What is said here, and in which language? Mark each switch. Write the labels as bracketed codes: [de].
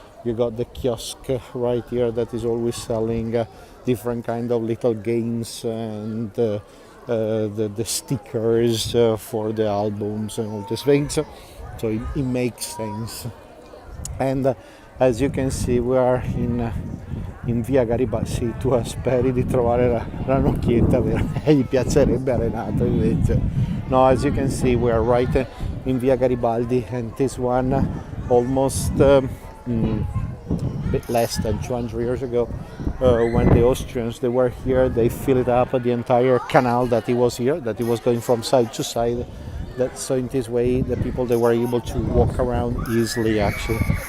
[en] You got the kiosk right here that is always selling different kind of little games and the stickers for the albums and all these things. So it makes sense. And as you can see, we are in via Garibaldi. [it] Sì, tu speri di trovare la nocchietta, vero? Gli piacerebbe a Renato invece. [en] No, as you can see, we are right in via Garibaldi, and this one almost a bit less than 200 years ago, when the Austrians they were here, they filled up the entire canal that it was here, that it was going from side to side. So in this way, the people they were able to walk around easily actually.